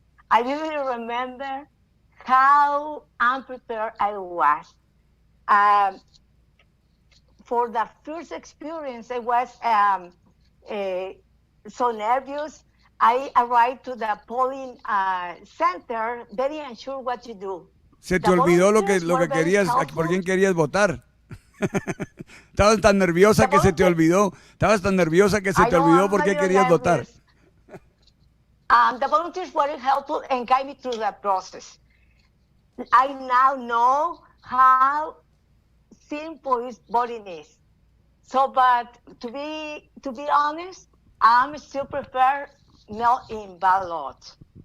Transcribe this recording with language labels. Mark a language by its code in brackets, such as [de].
[en] I vividly remember how unprepared I was. For the first experience, I was so nervous. I arrived to the polling center very unsure what to do. [es] Se te olvidó lo que querías, por quién querías votar. Estabas tan nerviosa que se te olvidó. Estabas tan nerviosa que se te olvidó por qué querías votar. [en] The volunteers were helpful and guided me through the process. I now know how simple voting is. So, but to be honest, I still prefer mail-in ballot.